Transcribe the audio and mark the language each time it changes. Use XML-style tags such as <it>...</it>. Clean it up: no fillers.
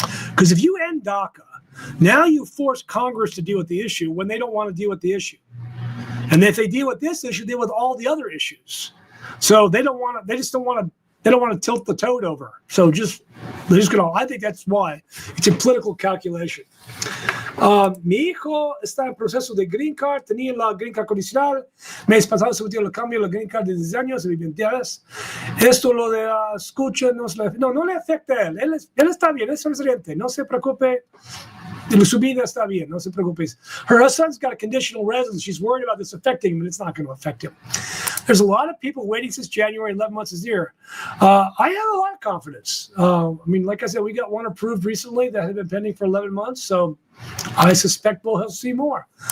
<en>Because if you end DACA, now you force Congress to deal with the issue when they don't want to deal with the issue. And if they deal with this issue, deal with all the other issues. So they just don't want to tilt the toad over. So they're just gonna. I think that's why it's a political calculation.</en> <es>Mi hijo está en proceso de green card, tenía la green card condicional, mes pasado se metió el cambio, la green card de 10 años, de 20 años. Esto lo de escucha, no le afecta a él. Él está bien, es residente, no se preocupe. Su vida está bien, no se preocupe.</es> <en>Her son's got a conditional residence. She's worried about this affecting him, and it's not going to affect him. There's a lot of people waiting since January, 11 months is here. I have a lot of confidence. Like I said, we got one approved recently that had been pending for 11 months, so I suspect we'll see more.</en>